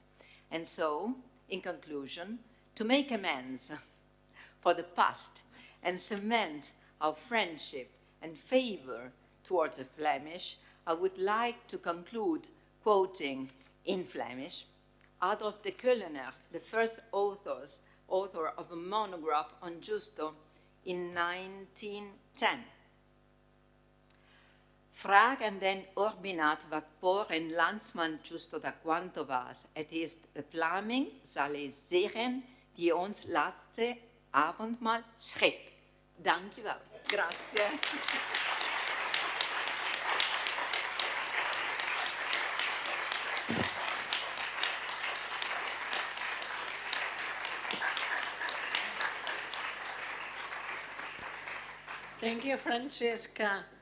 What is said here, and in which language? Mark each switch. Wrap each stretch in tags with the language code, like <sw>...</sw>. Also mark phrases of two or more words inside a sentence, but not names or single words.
<en>And so, in conclusion, to make amends for the past and cement our friendship and favor towards the Flemish, I would like to conclude quoting in Flemish Adolf de Keulener, the first author of a monograph on Giusto in 1910.</en> <nl>Vraag aan den Urbinaat wat voor een landsman Giusto da quanto was. Het is de Vlaming, zal hij zeggen, die ons laatste avondmaal schreef. Dank je wel.</nl> <it>Grazie.</it> <en>Thank you, Francesca.</en>